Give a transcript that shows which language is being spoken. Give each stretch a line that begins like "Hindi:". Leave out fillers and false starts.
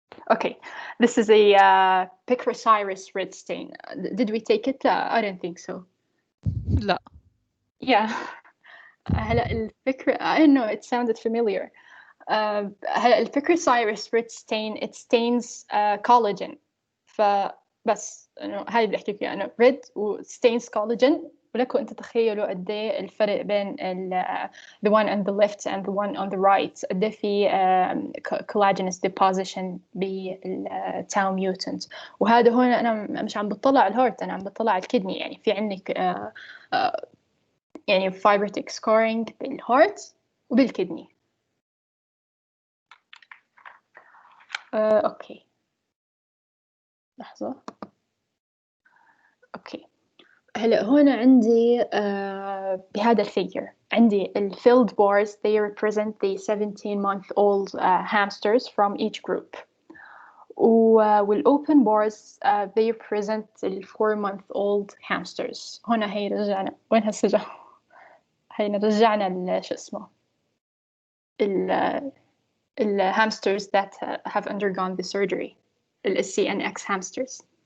English: Okay, this is a Picrocyrus red stain. Did we take it? I don't think so.
Arabic: لا.
English: Yeah.
Arabic: هلا الفكرة
English: I don't know, it sounded familiar.
Arabic: هلا البيكروسايرس
English: red stain, it stains collagen.
Arabic: فبس إنه هاي اللي بحكي فيها إنه red و
English: stains collagen.
Arabic: ولكم أنت تخيلوا قد إيه الفرق بين
English: the one on the left and the one on the right.
Arabic: قد إيه في
English: collagenous deposition
Arabic: بالتاو mutant. وهذا هون أنا مش عم بطلع الهارت، أنا عم بطلع الكدني. يعني في عندك يعني
English: fibrotic scarring
Arabic: بالهارت وبالكدني. أوكي لحظة. أوكي هلا هون عندي بهذا الفيجر عندي
English: filled bars. They represent the 17-month-old hamsters from each group. والopen bars they represent the 4-month-old hamsters.
Arabic: هنا هي رجعنا وين هالسجع؟ هينا رجعنا شو اسمه ال
English: hamsters that have undergone the surgery,
Arabic: ال CNX hamsters.